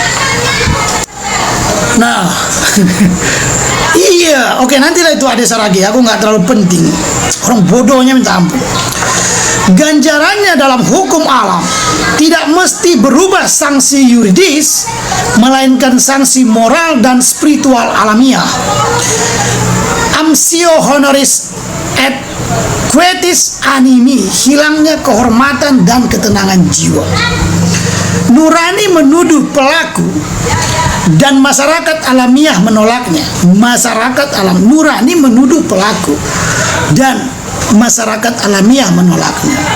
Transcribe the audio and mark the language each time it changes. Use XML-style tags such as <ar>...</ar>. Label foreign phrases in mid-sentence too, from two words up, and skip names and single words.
<id>Nah, iya, oke, nantilah itu ada lagi. Aku nggak terlalu penting. Orang bodohnya minta ampun. Ganjarannya dalam hukum alam tidak mesti berubah sanksi yuridis, melainkan sanksi moral dan spiritual alamiah.</id> <la>Amsio honoris et quietis animi,</la> <id>hilangnya kehormatan dan ketenangan jiwa. Nurani menuduh pelaku dan masyarakat alamiah menolaknya. Masyarakat alam nurani menuduh pelaku dan masyarakat alamiah menolaknya.</id>